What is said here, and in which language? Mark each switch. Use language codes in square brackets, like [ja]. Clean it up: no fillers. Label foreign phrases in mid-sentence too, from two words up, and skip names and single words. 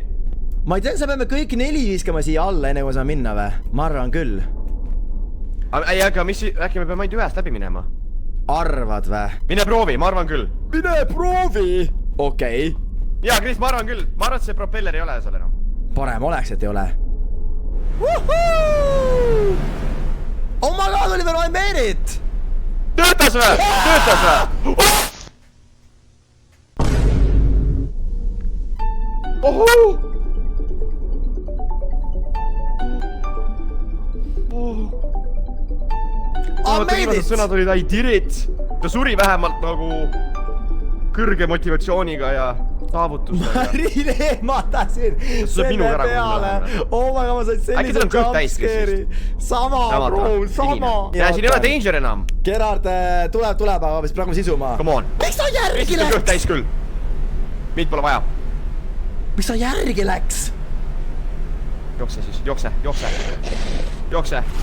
[et] Ma ei tea, sa peame kõik 4 viskama siia alla, enne kui saame minna või? Ma arvan küll. Ei, aga mis, äkki me peame ainult ühest läbi minema? Arvad või? Mine proovi, ma arvan küll. Mine proovi! Okei. Jaa, Kris, ma arvan küll. Ma arvan, et see propeller ei ole seal enam. Parem oleks, et ei ole. [en] Oh my god, Oliver, I made it! [et] Töötas või? Töötas või? Ohoo! Viimased sõnad olid [en] I did it. [et] Ta suri vähemalt nagu kõrge motivatsiooniga ja saavutustega. Ma riilematasin selle peale. [en] Oh my god, [et] ma sain sellise jumpscare'i. Sama, bro, sama. Ja siin ei ole danger enam. Gerard tuleb, aga me praegu sisuma. [en] Come on. [et] Miks ta järgi läks? Kõht täis küll. Meid pole vaja. Miks ta järgi läks? Jookse siis, jookse. Jookse.